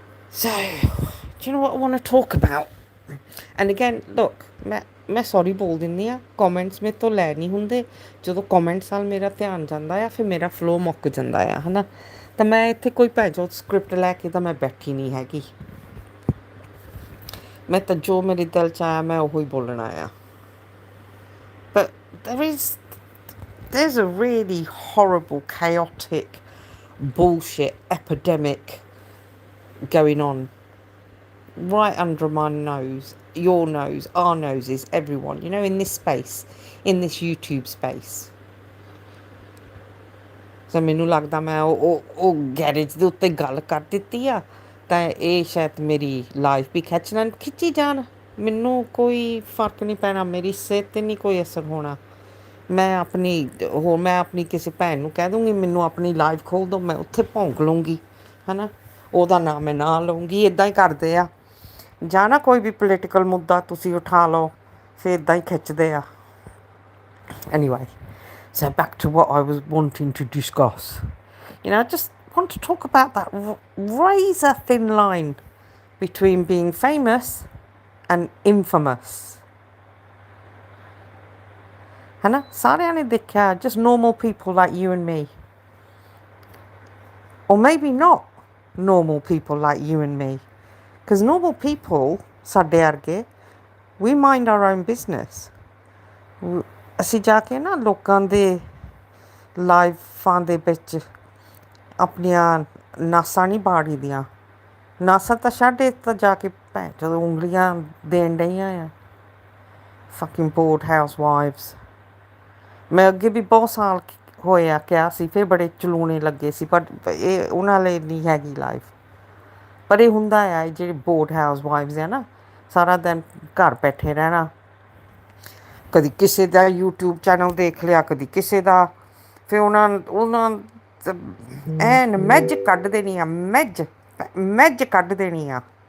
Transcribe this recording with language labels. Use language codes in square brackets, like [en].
[en] So, do you know what I want to talk about? And again, look, [pa] मैं sorry बोल ਦਿੰਦੀ ਆ. Comments ਮੇਰੇ ਤੋਂ ਲੈ ਨਹੀਂ ਹੁੰਦੇ. ਜਦੋਂ ਕਮੈਂਟਸ ਨਾਲ ਮੇਰਾ ਧਿਆਨ ਜਾਂਦਾ ਆ, ਫਿਰ ਮੇਰਾ ਫਲੋ ਮੁੱਕ ਜਾਂਦਾ ਆ, ਹੈ ਨਾ. ਤਾਂ ਮੈਂ ਇੱਥੇ ਕੋਈ ਭੈਜੋ ਸਕ੍ਰਿਪਟ ਲੈ ਕੇ ਤਾਂ ਮੈਂ ਬੈਠੀ ਨਹੀਂ ਹੈਗੀ. ਮੈਂ ਤਾਂ ਜੋ ਮੇਰੇ ਦਿਲ 'ਚ ਆਇਆ ਮੈਂ ਉਹੀ ਬੋਲਣਾ ਆ. [en] But there's a really horrible, chaotic bullshit epidemic going on right under my nose, your nose, our noses, everyone, you know, in this space, in this YouTube space. [pa] So ਮੈਨੂੰ ਲੱਗਦਾ ਮੈਂ ਉਹ ਗੈਰੇਜ ਦੇ ਉੱਤੇ ਗੱਲ ਕਰ ਦਿੱਤੀ ਆ ਤਾਂ ਇਹ ਸ਼ਾਇਦ ਮੇਰੀ ਲਾਈਫ ਵੀ ਖਿੱਚੀ ਜਾਣ. ਮੈਨੂੰ ਕੋਈ ਫਰਕ ਨਹੀਂ ਪੈਣਾ, ਮੇਰੀ ਸਿਹਤ 'ਤੇ ਨਹੀਂ ਕੋਈ ਅਸਰ ਹੋਣਾ. ਮੈਂ ਆਪਣੀ ਕਿਸੇ ਭੈਣ ਨੂੰ ਕਹਿ ਦੂੰਗੀ ਮੈਨੂੰ ਆਪਣੀ ਲਾਈਵ ਖੋਲ੍ਹ ਦਿਓ, ਮੈਂ ਉੱਥੇ ਭੌਂਕ ਲੂੰਗੀ, ਹੈ ਨਾ. ਉਹਦਾ ਨਾਮ ਮੈਂ ਨਾ ਲਊਂਗੀ. ਇੱਦਾਂ ਹੀ ਕਰਦੇ ਆ. ਜਾਂ ਨਾ ਕੋਈ ਵੀ ਪੋਲੀਟੀਕਲ ਮੁੱਦਾ ਤੁਸੀਂ ਉਠਾ ਲਓ, ਫਿਰ ਇੱਦਾਂ ਹੀ ਖਿੱਚਦੇ ਆ. [en] Anyway, so back to what I was wanting to discuss. You know, I just want to talk about that razor thin line between being famous and infamous. [pa] है ना. सारिਆਂ ने देखा, [en] just normal people like you and me, or maybe not normal people like you and me, because normal people [pa] ਸਾਡੇ ਵਰਗੇ, [en] we mind our own business. [pa] ਅਸੀਂ ਜਾ ਕੇ ਨਾ ਲੋਕਾਂ ਦੇ ਲਾਈਫਾਂ ਦੇ ਵਿੱਚ ਆਪਣੀਆਂ ਨਾਸਾਂ ਨਹੀਂ ਬਾੜੀ ਦੀਆਂ. ਨਾਸਾਂ ਤਾਂ ਛੱਡ, ਤਾਂ ਜਾ ਕੇ ਭੈਣ ਜਦੋਂ ਉਂਗਲੀਆਂ ਦੇਣ ਡਈਆਂ ਆ. [en] fucking bored housewives. [pa] ਮੈਂ ਅੱਗੇ ਵੀ ਬਹੁਤ ਸਾਲ ਹੋਏ ਆ ਕਿਹਾ ਸੀ, ਫਿਰ ਬੜੇ ਚਲੂਣੇ ਲੱਗੇ ਸੀ, ਪਰ ਇਹ ਉਹਨਾਂ ਲਈ ਨਹੀਂ ਹੈਗੀ ਲਾਈਫ. ਪਰ ਇਹ ਹੁੰਦਾ ਆ, ਜਿਹੜੇ ਬੋਰਡ ਹਾਊਸਵਾਈਵਸ ਆ ਨਾ, ਸਾਰਾ ਦਿਨ ਘਰ ਬੈਠੇ ਰਹਿਣਾ. ਕਦੀ ਕਿਸੇ ਦਾ YouTube ਚੈਨਲ ਦੇਖ ਲਿਆ, ਕਦੀ ਕਿਸੇ ਦਾ. ਫਿਰ ਉਹਨਾਂ ਐਨ ਮੱਝ ਕੱਢ ਦੇਣੀ ਆ, ਮੱਝ ਕੱਢ ਦੇਣੀ ਆ.